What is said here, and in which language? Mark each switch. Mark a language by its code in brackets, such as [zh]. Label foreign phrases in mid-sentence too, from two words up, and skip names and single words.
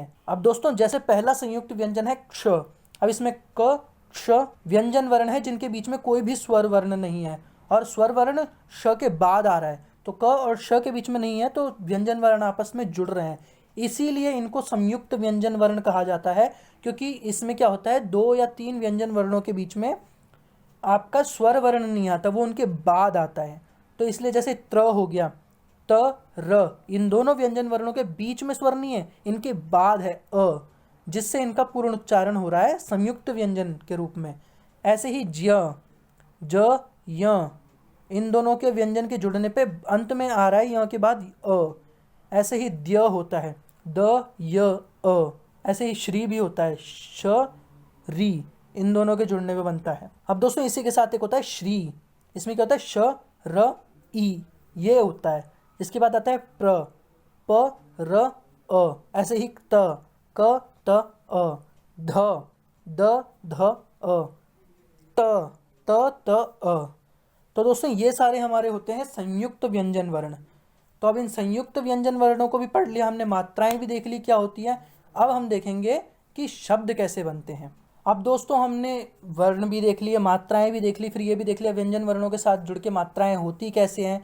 [hi] अब दोस्तों जैसे पहला संयुक्त व्यंजन है क्ष, अब इसमें क क्ष व्यंजन वर्ण है जिनके बीच में कोई भी स्वर वर्ण नहीं है और स्वर वर्ण श के बाद आ रहा है, तो क और श के बीच में नहीं है, तो व्यंजन वर्ण आपस में जुड़ रहे हैं, इसीलिए इनको संयुक्त व्यंजन वर्ण कहा जाता है। क्योंकि इसमें क्या होता है, 2 या 3 व्यंजन वर्णों के बीच में आपका स्वर वर्ण नहीं आता, वो उनके बाद आता है। तो इसलिए जैसे त्र हो गया, त र, इन दोनों व्यंजन वर्णों के बीच में स्वर नहीं है, इनके बाद है अ, जिससे इनका पूर्ण उच्चारण हो रहा है संयुक्त व्यंजन के रूप में। ऐसे ही ज्य, ज, य, इन दोनों के व्यंजन के जुड़ने पे अंत में आ रहा है य के बाद अ। ऐसे ही द्य होता है, द, य, अ। ऐसे ही श्री भी होता है, श, री, इन दोनों के जुड़ने पे बनता है। अब दोस्तों इसी के साथ एक होता है श्री, इसमें क्या होता है, श, र, ई, ये होता है। इसके बाद आता है प्र, प, र, अ। ऐसे ही त, क, त, अ, ध, द, ध, अ, त, त, त, अ। तो दोस्तों ये सारे हमारे होते हैं संयुक्त व्यंजन वर्ण। तो अब इन संयुक्त व्यंजन वर्णों को भी पढ़ लिया हमने, मात्राएं भी देख ली क्या होती हैं। अब हम देखेंगे कि शब्द कैसे बनते हैं। अब दोस्तों हमने वर्ण भी देख लिए, मात्राएं भी देख ली, फिर ये भी देख लिया व्यंजन वर्णों के साथ जुड़ के मात्राएं होती कैसे हैं।